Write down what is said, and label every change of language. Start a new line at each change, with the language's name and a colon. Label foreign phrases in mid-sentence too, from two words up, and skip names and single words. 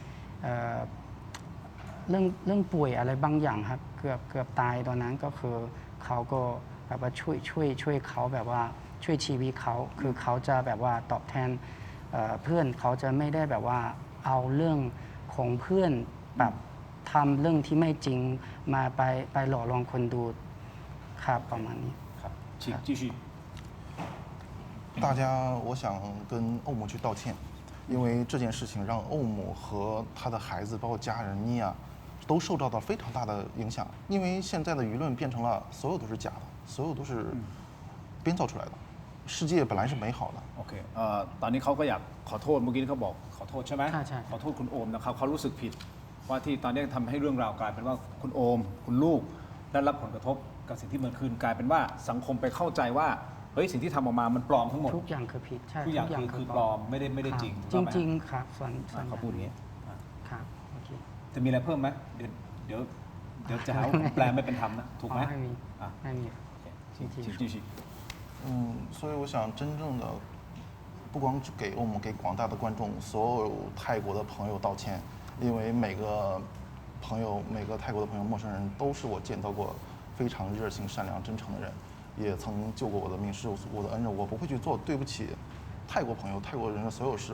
Thai: เรื่องป่วยอะไรบางอย่างครับเกือบตายตอนนั้นก็คือเขาก็แบบว่าช่วยเขาแบบว่าช่วยชีวิตเขาคือเขาจะแบบว่าตอบแทนเพื่อนเขาจะไม่ได้แบบว่าเอาเรื่องของเพื่อนแบบทำเรื่องที่ไม่จริงมาไปหล่อลวงคนดูครับประมาณนี้
Chinese: ครับ请继续大家，我想跟欧姆去道歉，因为这件事情让欧姆和他的孩子，包括家人妮娅，都受到了非常大的影响。因为现在的舆论变成了所有都是假的，所有都是编造出来的。世界本来是美好的。
Thai: โอเคตอนนี้เขาก็อยากขอโทษเมื่อกี้เขาบอกขอโทษใช่ไหม ใช่ ขอโทษคุณโอมนะครับเขารู้สึกผิดว่าที่ตอนนี้ทำให้เรื่องราวกลายเป็นว่าคุณโอมคุณลูกได้รับผลกระทบกับสิ่งที่มันคืนกลายเป็นว่าสังคมไปเข้าใจว่าเฮ้ยสิ่งที่ทำออกมามันปลอมทั้งหมด ทุกอย่างคือผิดใช่ ทุกอย่างคือปลอมไม่ได้จริง จริงๆครับส่วน เขาพูดอย่างนี้ ครับโอเค จะมีอะไรเพิ่มไหมเดี๋ยวจะหาว่าผมแปลไม่เป็นธรรมนะถูกไหม ไม่มี อ่ะ ไม่มี
Chinese: 请继续所以我想真正的不光是给欧姆，给广大的观众，所有泰国的朋友道歉，因为每个泰国的朋友、陌生人都是我见到过非常热心、善良、真诚的人，也曾救过我的命，是我的恩人，我不会去做对不起泰国朋友、泰国人的所有事。